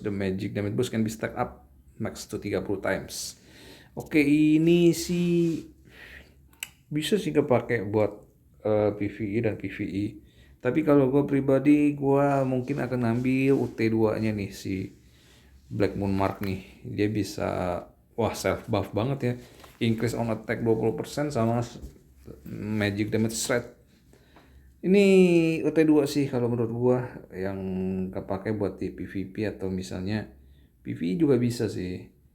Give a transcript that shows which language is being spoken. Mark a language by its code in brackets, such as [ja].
[en] The magic damage boost can be stacked up max to 30 times. [id] Oke, ini sih bisa sih kepake buat PvE dan PvE. Tapi kalau gue pribadi, gue mungkin akan ngambil UT2-nya nih si Black Moon Mark nih, dia bisa wah self buff banget ya. [en] Increase on attack 20% [id] sama [en] magic damage rate. [id] Ini UT2 sih kalau menurut gua yang kepake buat di PvP atau misalnya PvE juga bisa sih.